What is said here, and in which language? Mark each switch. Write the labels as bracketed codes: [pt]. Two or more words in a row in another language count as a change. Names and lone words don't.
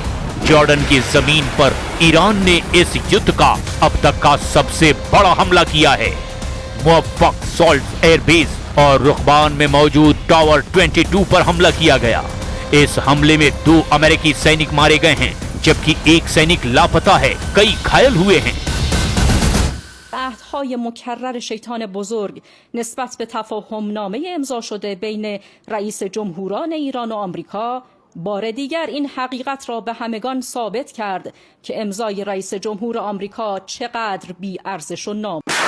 [hi] जॉर्डन की जमीन पर ईरान ने इस युद्ध का अब तक का सबसे बड़ा हमला किया है। मुवफ़्फ़क़ सॉल्ट एयरबेस और रुखबान में मौजूद टावर 22 पर हमला किया गया। इस हमले में 2 अमेरिकी सैनिक मारे गए हैं, जबकि एक सैनिक लापता है, कई घायल हुए हैं। [fa] عهدهای مکرر شیطان بزرگ نسبت به تفاهمنامه امضا شده بین رئیس جمهوران ایران و آمریکا بار دیگر این حقیقت را به همگان ثابت کرد که امضای رئیس جمهور آمریکا چقدر بی‌ارزش و نام